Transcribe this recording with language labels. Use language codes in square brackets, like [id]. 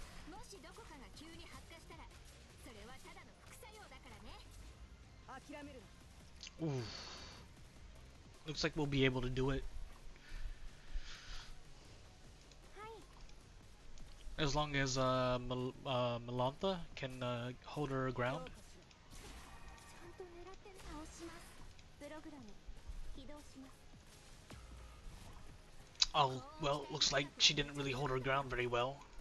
[ja] もしどこかが急に発火したら、それはただの副作用だからね。諦めるな。 Ooh. [en] Looks like we'll be able to do it. [ja] はい。 [en] As long as Melantha can hold her ground. [ja] ちゃんと狙って倒します。プログラム起動します。 [en] Oh, well, looks like she didn't really hold her ground very well.